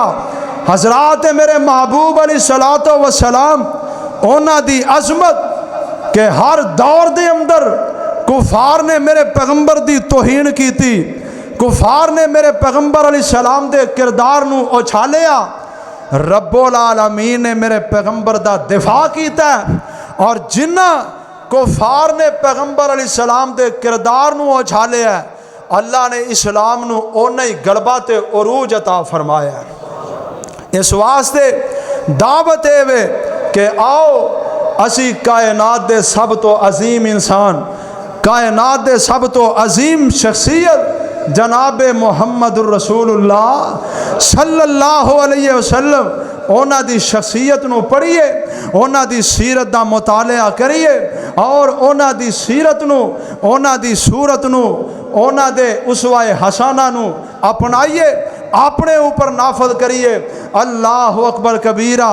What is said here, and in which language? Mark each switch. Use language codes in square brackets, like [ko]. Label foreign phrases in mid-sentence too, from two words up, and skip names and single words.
[pa] ਹਜ਼ਰਾਤ ਮੇਰੇ ਮਹਿਬੂਬ [ar] عليه الصلاة والسلام [pa] ਉਨ੍ਹਾਂ ਦੀ ਅਜ਼ਮਤ ਕੇ ਹਰ ਦੌਰ ਦੇ ਅੰਦਰ ਕੁਫ਼ਾਰ ਨੇ ਮੇਰੇ ਪੈਗ਼ੰਬਰ ਦੀ ਤੌਹੀਨ ਕੀ ਥੀ, ਕੁਫ਼ਾਰ ਨੇ ਮੇਰੇ ਪੈਗ਼ੰਬਰ ਅਲੈਹਿੱਸਲਾਮ ਦੇ ਕਿਰਦਾਰ ਨੂੰ ਉਛਾਲਿਆ, [ar] رب العالمين [pa] ਨੇ ਮੇਰੇ ਪੈਗ਼ੰਬਰ ਦਾ ਦਿਫ਼ਾ ਕੀਤਾ ਔਰ ਜਿੰਨਾ ਕੁਫ਼ਾਰ ਨੇ ਪੈਗ਼ੰਬਰ ਅਲੈਹਿੱਸਲਾਮ ਦੇ ਕਿਰਦਾਰ ਨੂੰ ਉਛਾਲਿਆ ਅੱਲਾਹ ਨੇ ਇਸਲਾਮ ਨੂੰ ਉਨਾ ਹੀ ਗ਼ਲਬਾ ਤੇ ਉਰੂਜ ਅਤਾ ਫ਼ਰਮਾਇਆ। ਇਸ ਵਾਸਤੇ ਦਾਵਤ ਹੈ ਕਿ ਆਓ ਅਸੀ ਕਾਇਨਾਤ ਦੇ ਸਬ ਤੋ ਅਜ਼ੀਮ ਇਨਸਾਨ ਕਾਇਨਾਤ ਦੇ ਸਬ ਤੋ ਅਜ਼ੀਮ ਸ਼ਖ਼ਸੀਅਤ ਜਨਾਬ [ar] محمد رسول الله صلى الله عليه وسلم [pa] ਉਨ੍ਹਾਂ ਦੀ ਸ਼ਖ਼ਸੀਅਤ ਨੂੰ ਪੜ੍ਹੀਏ, ਉਨ੍ਹਾਂ ਦੀ ਸੀਰਤ ਦਾ ਮੁਤਾਲਿਆ ਕਰੀਏ ਔਰ ਉਨ੍ਹਾਂ ਦੀ ਸੀਰਤ ਨੂੰ, ਉਨ੍ਹਾਂ ਦੀ ਸੂਰਤ ਨੂੰ, ਉਨ੍ਹਾਂ ਦੇ ਉਸਵਾਏ ਹਸਨਾ ਨੂੰ ਅਪਣਾਈਏ, ਅਪਣੇ ਊਪਰ ਨਾਫ਼ਜ਼ ਕਰੀਏ। [ar] الله أكبر كبيرا.